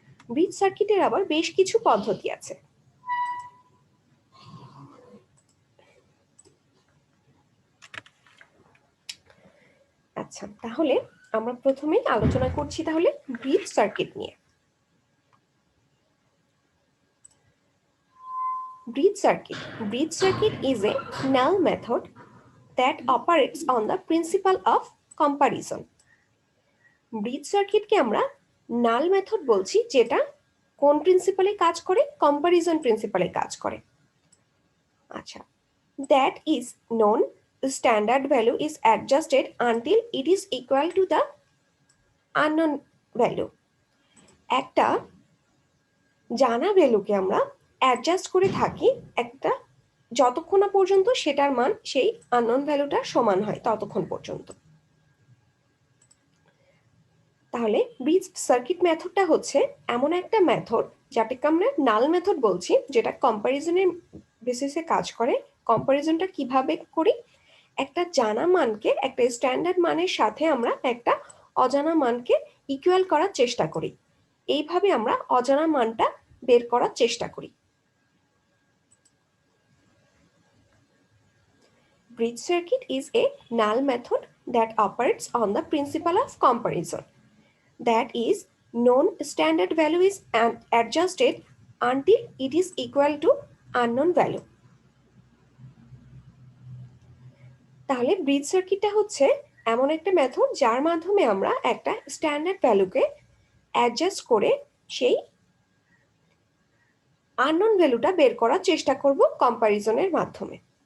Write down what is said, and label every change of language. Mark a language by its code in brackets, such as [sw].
[bn] Bridge সার্কিটের আবার বেশ কিছু পদ্ধতি আছে। আচ্ছা, তাহলে আমরা প্রথমেই আলোচনা করছি তাহলে ব্রিজ সার্কিট নিয়ে। [en] Bridge circuit is a null method that operates on the principle of comparison. [bn] Bridge সার্কিটকে আমরা নাল মেথড বলছি, যেটা কোন প্রিন্সিপালে কাজ করে? কম্পারিজন প্রিন্সিপালে কাজ করে। [en] আচ্ছা, that is known standard value is adjusted until it is equal to the unknown value. [bn] একটা জানা ভ্যালুকে আমরা অ্যাডজাস্ট করে থাকি একটা, যতক্ষণ না পর্যন্ত সেটার মান সেই আননোন ভ্যালুটা সমান হয় ততক্ষণ পর্যন্ত। তাহলে ব্রিজ সার্কিট মেথডটা হচ্ছে এমন একটা মেথড যাটাকে আমরা নাল মেথড বলছি, যেটা কম্পারিজনের বেসিসে কাজ করে। কম্পারিজনটা কিভাবে করি? একটা জানা মানকে একটা স্ট্যান্ডার্ড মানের সাথে আমরা একটা অজানা মানকে ইকুয়াল করার চেষ্টা করি। এইভাবে আমরা অজানা মানটা বের করার চেষ্টা করি। [en] Bridge circuit is a null method that operates on the principle of comparison. That is, known standard value is adjusted until it is equal to unknown value. [bn] তাহলে ব্রিজ সার্কিটটা হচ্ছে এমন একটা মেথড যার মাধ্যমে আমরা একটা স্ট্যান্ডার্ড ভ্যালুকে অ্যাডজাস্ট করে সেই আননোন ভ্যালুটা বের করার চেষ্টা করব কম্পারিজনের মাধ্যমে।